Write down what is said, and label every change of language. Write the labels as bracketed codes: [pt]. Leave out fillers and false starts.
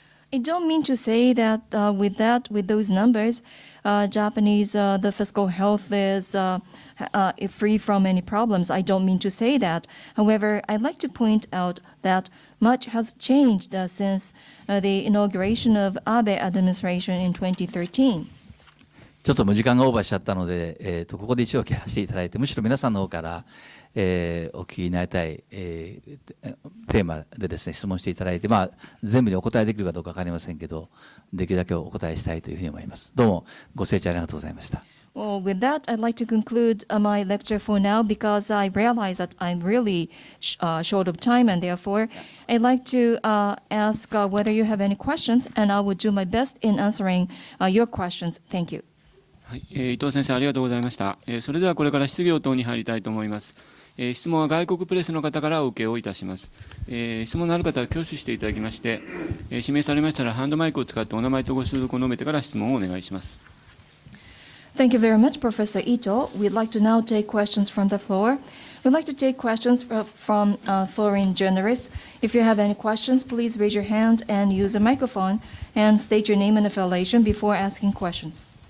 [en] I don't mean to say that with those numbers, Japanese the fiscal health is free from any problems. I don't mean to say that. However, I'd like to point out that much has changed since the inauguration of Abe administration in 2013. [ja] ちょっと時間がオーバーしちゃったので、ここで一応切らせていただいて、むしろ皆さんの方から、お聞きになりたい、テーマでですね、質問していただいて、全部にお答えできるかどうか分かりませんけど、できるだけお答えしたいというふうに思います。どうもご清聴ありがとうございました。 [en] Well, with that, I'd like to conclude my lecture for now because I realize that I'm really short of time, and therefore I'd like to ask whether you have any questions, and I will do my best in answering your questions. Thank you. [ja] はい、伊藤先生ありがとうございました。それではこれから質疑等に入りたいと思います。質問は外国プレスの方からお受けをいたします。質問のある方は挙手していただきまして、指名されましたらハンドマイクを使ってお名前とご所属を述べてから質問をお願いします。 [en] Thank you very much, Professor Itoh. We'd like to now take questions from the floor. We'd like to take questions from foreign journalists. If you have any questions, please raise your hand and use a microphone and state your name and affiliation before asking questions.